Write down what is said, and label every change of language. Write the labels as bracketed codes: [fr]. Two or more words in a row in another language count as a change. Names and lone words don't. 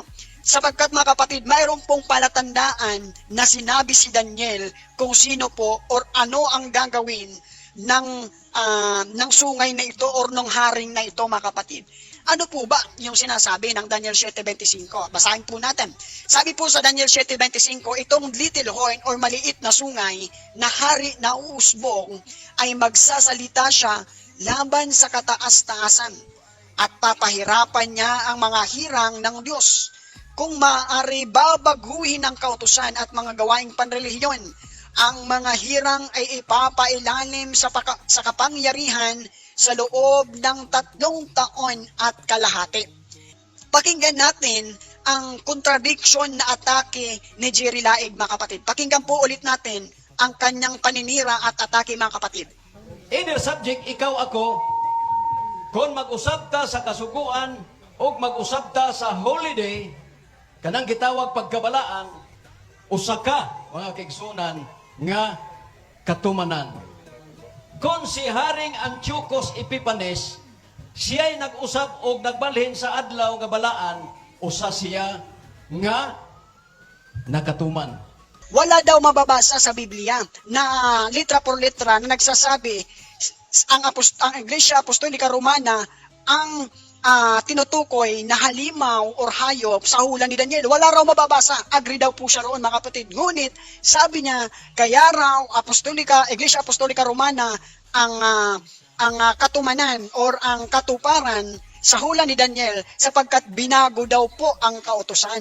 [tl] Sapagkat mga kapatid, mayroon pong palatandaan na sinabi si Daniel kung sino po or ano ang gagawin ng sungay na ito or ng haring na ito mga kapatid. Ano po ba yung sinasabi ng Daniel 7:25? Basahin po natin. Sabi po sa Daniel 7:25, itong [en] little horn [tl] or maliit na sungay na hari na uusbong ay magsasalita siya laban sa kataas-taasan at papahirapan niya ang mga hirang ng Diyos. Kung maaari babaguhin ang kautusan at mga gawaing panrelihiyon, ang mga hirang ay ipapailalim sa kapangyarihan sa loob ng 3 taon at kalahati. Pakinggan natin ang contradiction na atake ni Jerry Laig mga kapatid. Pakinggan po ulit natin ang kanyang paninira at atake mga kapatid. [en] Either subject, [ceb] ikaw ako, kung mag-usab ta sa kasuguan o mag-usab ta sa holiday, kanang gitawag pagkabalaan, usa ka, mga kaigsunan, nga katumanan. Kung si Haring Antiochus Epiphanes, siya'y nag-usab o nagbalhin sa adlaw nga balaan, usa siya nga nakatuman. [tl] Wala daw mababasa sa Biblia na [es] litra por litra [tl] na nagsasabi ang Iglesia Apostolika Romana ang tinutukoy na halimaw or hayop sa hula ni Daniel. Wala raw mababasa. Agree daw po siya roon mga kapatid. Ngunit sabi niya, kaya raw Iglesia Apostolika Romana ang katumanan or ang katuparan sa hula ni Daniel sapagkat binago daw po ang kautusan.